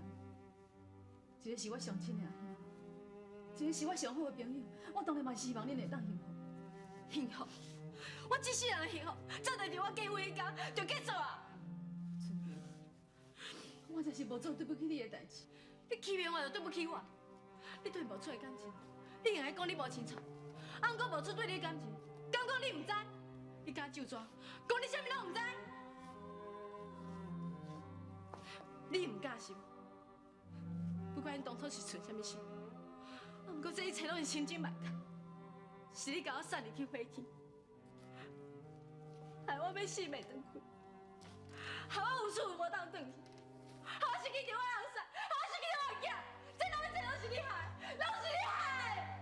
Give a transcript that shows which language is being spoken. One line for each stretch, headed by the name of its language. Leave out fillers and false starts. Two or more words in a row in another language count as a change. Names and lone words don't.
Min Nan Chinese: 一个是我上亲的阿兄，一个是我上好的朋友。我当然嘛希望恁会当幸福。幸福？我一世人的幸福，早就伫我结婚迄天就结束啊！春潮，我真是无做对不起你的代志。你欺骗我就对不起我，你对无出的感情，你用来讲你无清楚，啊，毋过无出对你的感情，敢讲你毋知？你敢就抓，讲你啥物拢毋知？你毋敢信？不管你当初是存啥物心，啊，毋过这一切拢是千真万确，是你甲我送入去火去，害我要死袂转去，害我有事无当转去，害我失去着我的后生，害我失去着我的囝，这两个拢是你害，拢是你害！